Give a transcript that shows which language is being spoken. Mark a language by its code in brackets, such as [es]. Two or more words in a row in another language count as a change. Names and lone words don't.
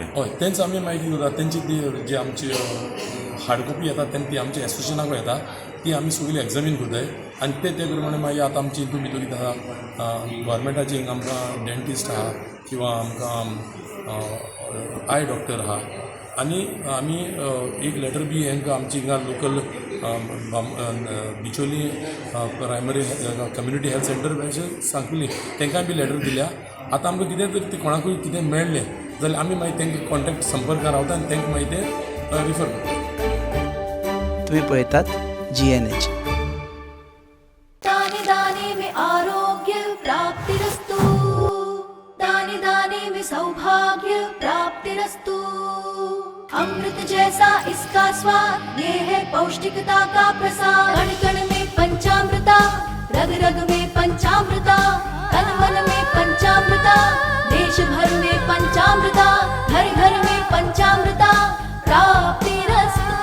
[kok] हय तेंच आमी मागीर करता तेंची ती जी आमची [en] hard copy [kok] येता तेन्ना ती आमच्या एसोसिएशनाक येता ती आमी सगळी एग्जामीन करताय आनी ते प्रमाणे मागीर आतां आमची हितून भितर कितें आहा गोवोरमेंटाची हिंगा आमकां डेंटिस्ट आहा किंवा आमकां आय डॉक्टर आहा आनी आमी एक लेटर बी हांकां आमची हिंगा लोकल बिचोली प्रायमरी कम्युनिटी हेल्थ सेंटर सांगली तांकां बी लेटर दिल्या। आतां आमकां कितें तरी कोणाकूय कितें मेळ्ळें जाल्यार आमी मागीर तांकां कॉन्टेक्ट संपर्क रावता आनी तांकां मागीर ते रिफर करता। तुम्ही पळयतात GNH। [hi] दाने दाने में [sa] आरोग्य प्राप्तिरस्तु, [hi] दाने दाने में [sa] सौभाग्य प्राप्तिरस्तु। [hi] अमृत जैसा इसका स्वाद, ये है पौष्टिकता का प्रसाद। कण कण में पंचामृता, रग रग में पंचामृता, तन मन में पंचामृता, देश भर में पंचामृता, घर घर में पंचामृता प्राप्तिरस्तु।